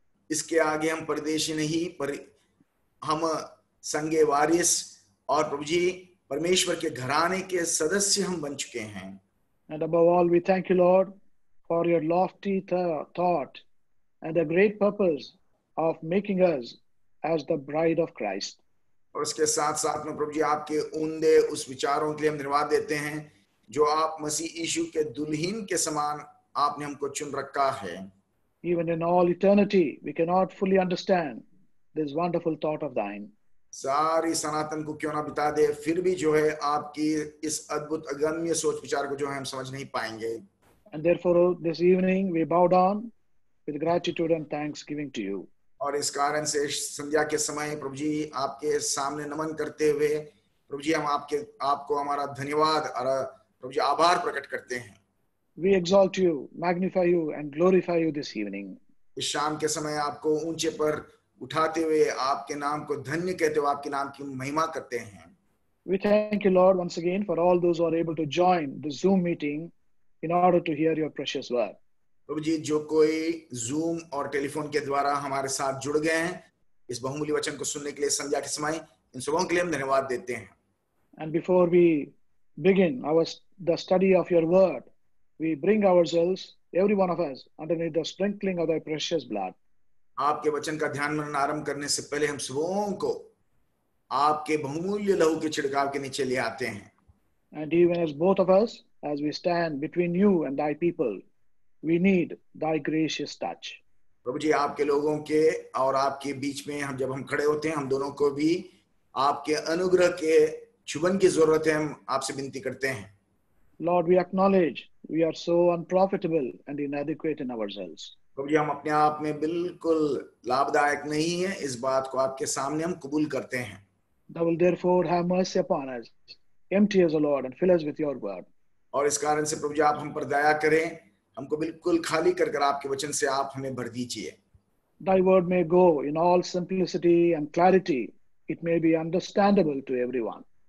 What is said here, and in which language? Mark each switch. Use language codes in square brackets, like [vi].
[hi] इसके आगे हम परदेशी नहीं, पर हम संगे वारिस और प्रभु जी परमेश्वर के घराने के सदस्य हम बन चुके हैं. [en] And above all, we thank you, Lord, for your lofty thought and the great purpose of making us as the bride of Christ. [hi] और उसके साथ साथ में प्रभु जी आपके उम्दे उस विचारों के लिए हम धन्यवाद देते हैं जो आप मसीह यीशु के दुल्हन के समान आपने हमको चुन रखा है. [en] Even in all eternity, we cannot fully understand this wonderful thought of thine. [hi] सारी सनातन को क्यों ना बिता दे, फिर भी जो है आपकी इस अद्भुत अगम्य सोच विचार को जो है हम समझ नहीं पाएंगे. [en] And therefore, this evening we bow down with gratitude and thanksgiving to you. [hi] और इस कारण से संध्या के समय प्रभु जी आपके सामने नमन करते हुए प्रभु जी हम आपको हमारा धन्यवाद और प्रभु जी आभार प्रकट करते हैं. [en] We exalt you, magnify you, and glorify you this evening. [hi] इस शाम के समय आपको ऊंचे पर उठाते हुए आपके नाम को धन्य कहते हुए आपके नाम की महिमा करते हैं. [en] We thank you, Lord, once again for all those who are able to join the Zoom meeting in order to hear your precious word. [hi] प्रभु जी जो कोई जूम और टेलीफोन के द्वारा हमारे साथ जुड़ गए हैं इस बहुमूल्य वचन को सुनने के लिए संध्या के समय, इन सबों के लिए हम धन्यवाद देते हैं. [en] And before we begin the study of your word, we bring ourselves, every one of us, underneath the sprinkling of thy precious blood. [hi] आपके वचन का ध्यान मनन आरंभ करने से पहले हम सबों को आपके बहुमूल्य लहू के छिड़काव के नीचे ले आते हैं. [en] And even as both of us, as we stand between you and thy people, we need thy gracious touch. [hi] प्रभु जी आपके लोगों के और आपके बीच में जब हम खड़े होते हैं, हम दोनों को भी आपके अनुग्रह के चुबन की जरूरत है. हम आपसे विनती करते हैं. [en] Lord, we acknowledge we are so unprofitable and inadequate in ourselves. [hi] प्रभु जी हम अपने आप में बिल्कुल लाभदायक नहीं है, इस बात को आपके सामने हम कबूल करते हैं. [en] Thou will therefore have mercy upon us. Empty us, O Lord, and fill us with your word. [hi] और इस कारण से प्रभु जी आप हम पर दया करें, हमको बिल्कुल खाली कर आपके वचन से आप हमें भर दीजिए. [en] Thy word may go in all simplicity and clarity. It may be understandable to everyone.